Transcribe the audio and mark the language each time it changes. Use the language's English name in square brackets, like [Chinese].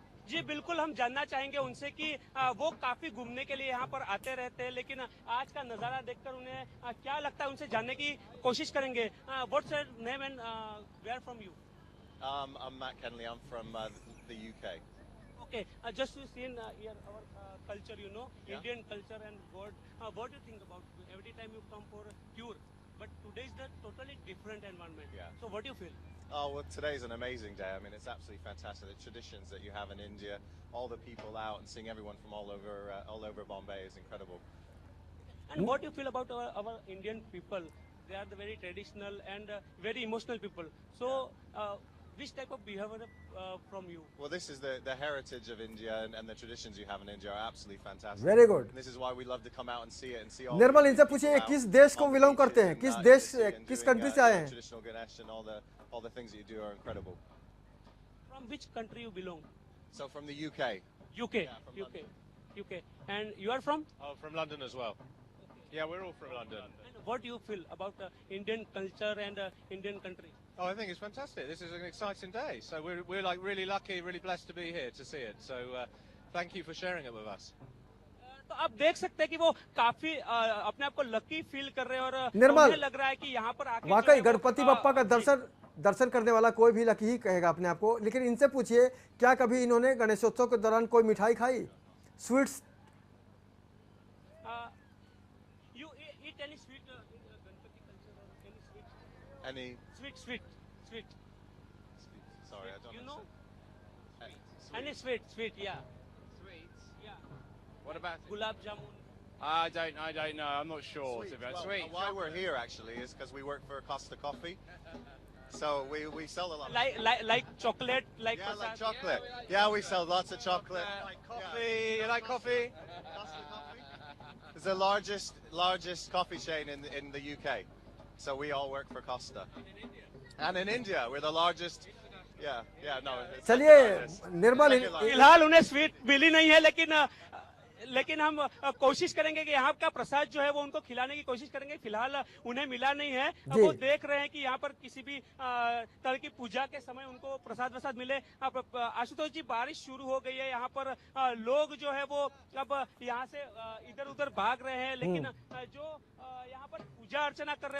[Hindi] जी बिल्कुल, हम जानना चाहेंगे उनसे कि वो काफी घूमने के लिए यहाँ पर आते रहते हैं, लेकिन आज का नज़ारा देखकर उन्हें क्या लगता है, उनसे जानने की कोशिश करेंगे। [English] What's your name and where from you? I'm Matt Kenley. I'm from the UK. Okay, just to see here our culture, you know, Indian culture and God. What do you think about every time you come for a tour? But today is the totally different environment. Yeah. So what do you feel? Oh, well, today's an amazing day. I mean, it's absolutely fantastic. The traditions that you have in India, all the people out and seeing everyone from all over Bombay is incredible. And what do you feel about our Indian people? They are the very traditional and very emotional people. So, which type of behavior from you? Well, this is the heritage of India, and the traditions you have in India are absolutely fantastic. Very good. And this is why we love to come out and see it and see all. [Hindi] निर्मल, इनसे पूछिए किस देश को belong करते हैं, किस देश, किस कंट्री से आए हैं? [English] Traditional Ganesh and all the things that you do are incredible. From which country you belong? So from the UK. UK. Yeah, from UK. UK. And you are from? Oh, from London as well. Yeah, we're all from London. And what do you feel about Indian culture and Indian country? Oh, I think it's fantastic. This is an exciting day. So we're like really lucky, really blessed to be here to see it. So thank you for sharing it with us. [Hindi] तो आप देख सकते हैं कि वो काफी अपने आप को लकी फील कर रहे हैं और निर्मल, उन्हें लग रहा है कि यहाँ पर आके वाकई गणपति बप्पा का दर्शन करने वाला कोई भी लकी ही कहेगा अपने आप को। लेकिन इनसे पूछिए, क्या कभी इन्होंने गणेशोत्सव के दौरान कोई मिठाई खाई, sweets? [English] You eat any sweet in Ganpati culture or any sweet? Any? Sweet. Sorry, I don't You know? understand. Any sweet, yeah. Sweets? Yeah. What about Gulab jamun. I don't know. I'm not sure. Well, Sweet. why we're here actually is because we work for Costa Coffee. So we sell a lot. Like chocolate, like Yeah, like prasad. chocolate. Yeah, we sell lots of chocolate. Coffee. You like coffee? Costa Coffee. It's the largest coffee chain in the UK. So we all work for Costa. And in India, we're the largest Yeah, no. it's [Hindi] चलिए [English] something like this. [Hindi] Nirmal, [English] Take it like- [Hindi] फिलहाल उन्हें sweet मिली नहीं है, लेकिन हम कोशिश करेंगे कि यहाँ का प्रसाद जो है वो उनको खिलाने की कोशिश करेंगे। फिलहाल उन्हें मिला नहीं है। जी। वो देख रहे हैं कि यहाँ पर किसी भी तरह की पूजा के समय उनको प्रसाद वसाद मिले। अब आशुतोष जी, बारिश शुरू हो गई है, यहाँ पर लोग जो है वो अब यहाँ से इधर उधर भाग रहे हैं, लेकिन जो यहाँ पर पूजा अर्चना कर रहे हैं।